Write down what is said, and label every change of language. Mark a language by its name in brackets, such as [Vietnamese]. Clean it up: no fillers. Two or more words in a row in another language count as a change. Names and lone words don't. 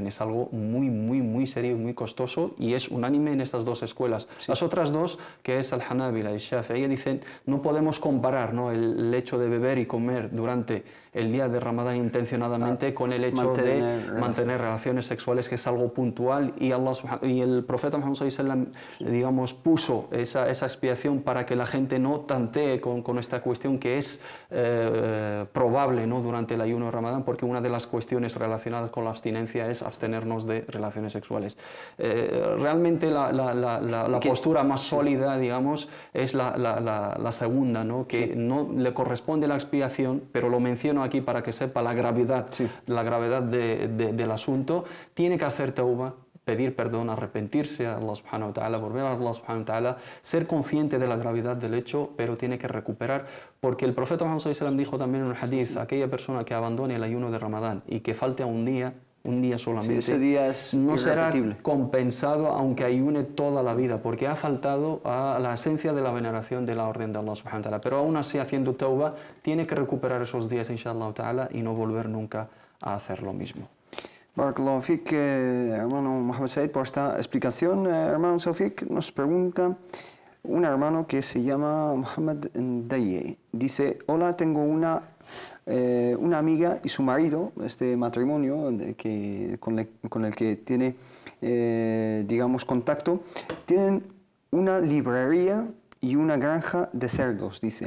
[Spanish] Es algo muy serio y muy costoso, y es unánime en estas dos escuelas. Las otras dos, que es el Hanabila y el Shafi'i, dicen no podemos comparar, ¿no?, el hecho de beber y comer durante el día de Ramadán intencionadamente con el hecho de mantener relaciones sexuales, que es algo puntual, y el profeta Muhammad [Arabic] صلى الله عليه وسلم, [Spanish] digamos, puso esa expiación para que la gente no tantee con esta cuestión que es probable, ¿no?, durante el ayuno de Ramadán, porque una de las cuestiones relacionadas con la abstinencia es abstenernos de relaciones sexuales. Realmente la postura más sólida, digamos, es la segunda, ¿no?, que no le corresponde la expiación, pero lo menciono aquí para que sepa la gravedad del asunto. Tiene que hacer tauba, pedir perdón, arrepentirse a [Arabic] الله سبحانه وتعالى, [Spanish] volver a [Arabic] الله سبحانه وتعالى, [Spanish] ser consciente de la gravedad del hecho, pero tiene que recuperar, porque el profeta Muhammad [Arabic] صلى الله عليه وسلم [Spanish] dijo también en el hadith, aquella persona que abandone el ayuno de Ramadán y que falte a un día, un día solamente, ese día es no será irrepetible. compensado aunque ayune toda la vida, porque ha faltado a la esencia de la veneración de la orden de [Arabic] الله سبحانه وتعالى. [Spanish] Pero aún así, haciendo tauba, tiene que recuperar esos días, [Arabic] إن شاء الله تعالى, [Spanish] y no volver nunca a hacer lo mismo. [Arabic] بارك الله فيك, [Spanish] hermano Mohamed Said, por esta explicación. Hermano Saufik, nos pregunta un hermano que se llama Mohamed Ndaye. Dice, hola, tengo una amiga y su marido, este matrimonio con el que tiene, digamos, contacto, tienen una librería y una granja de cerdos, dice.